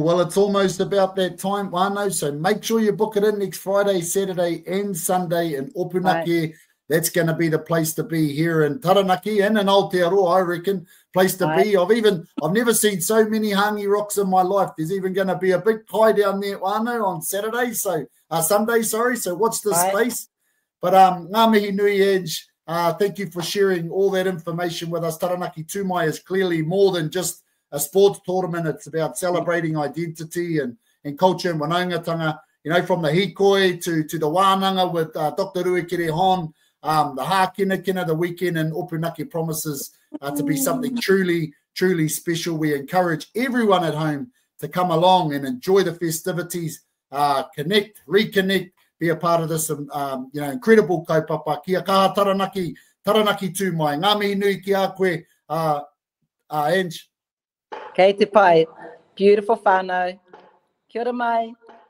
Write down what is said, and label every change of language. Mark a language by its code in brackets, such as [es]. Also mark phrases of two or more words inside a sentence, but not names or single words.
[en] Well, it's almost about that time, whānau, so make sure you book it in next Friday, Saturday and Sunday in Ōpunakē. Right. That's going to be the place to be here in Taranaki and in Aotearoa, I reckon. Place to be. I've never seen so many hangi rocks in my life. There's even going to be a big kai down there, whānau, on Saturday, Sunday, so watch the space. [mi] But ngā mihi nui, Ange. [en] Thank you for sharing all that information with us. Taranaki Tū Mai is clearly more than just a sports tournament. It's about celebrating identity and culture and wānanga, from the hikoi to the wānanga with Dr. Ruakere Hon. The Hākinakina, the weekend in Ōpunakē promises to be something truly, truly special. We encourage everyone at home to come along and enjoy the festivities, connect, reconnect, be a part of this incredible kaupapa. [mi] Kia kaha Taranaki Tū Mai. Ngā mihi nui ki a koe, Ange. Kei te pai. Beautiful whānau. Kia ora mai.